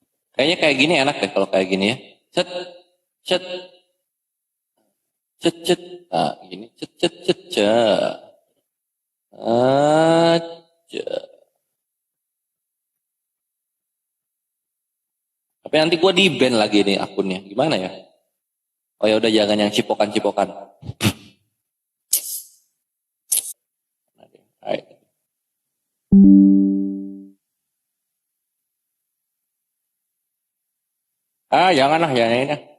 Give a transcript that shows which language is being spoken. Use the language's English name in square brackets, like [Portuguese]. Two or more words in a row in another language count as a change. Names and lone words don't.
[Indonesian] Kayaknya kayak gini enak deh kalau kayak gini ya. Cet, cet, cet, cet. Nah, gini. Cet, cet, cet, cet. Ah, cet. Tapi nanti gua di ban lagi nih akunnya. Gimana ya? Oh ya udah jangan yang cipokan-cipokan. Hai. Ah, janganlah, jangan ini.